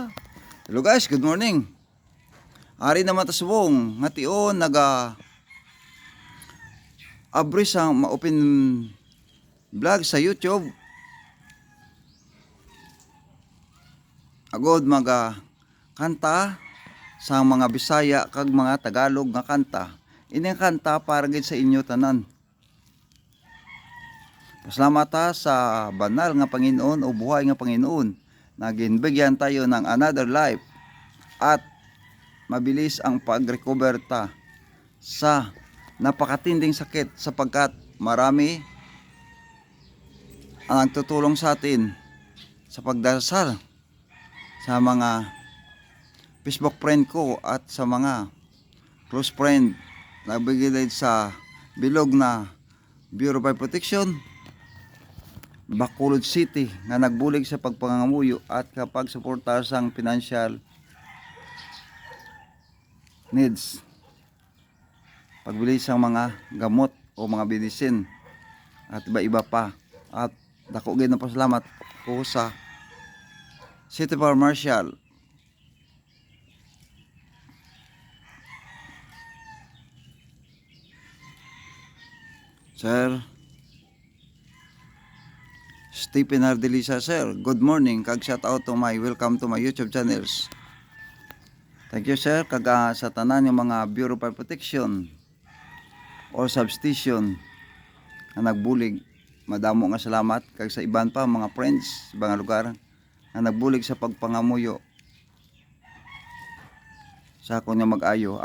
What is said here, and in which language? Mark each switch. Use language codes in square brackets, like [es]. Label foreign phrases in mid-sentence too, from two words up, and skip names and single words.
[en] Hello guys, good morning. [hil] Ari naman ta subong nga tion abris ang ma-open vlog sa YouTube. Agod maga kanta sa mga Bisaya kag mga Tagalog nga kanta. Ini kanta para gid sa inyo tanan. [tl] Pasalamat ta sa banal nga Panginoon o buhay nga Panginoon na ginbigyan tayo ng [en] another life [tl] at mabilis ang pag-recover ta sa napakatinding sakit sapagkat marami ang nagtutulong sa atin sa pagdasal sa mga Facebook friend ko [hil] at sa mga close friend na bigilid sa bilog na Bureau of Protection Bacolod City nga nagbulig sa pagpangamuyo at kapag suporta sang [en] financial needs [hil] pagbili sang mga gamot o mga medicine at iba-iba pa. At dako gid na pasalamat ko sa City Fire Marshal Sir Stephen Ardelisa. [en] Sir, good morning, kag shout out to my welcome to my YouTube channels. Thank you sir, [hil] kag sa tanan yung mga Bureau of Protection or substation na nagbulig, madamo nga salamat. Kag sa iban pa mga friends, ibang lugar na nagbulig sa pagpangamuyo sa akon nga mag-ayo.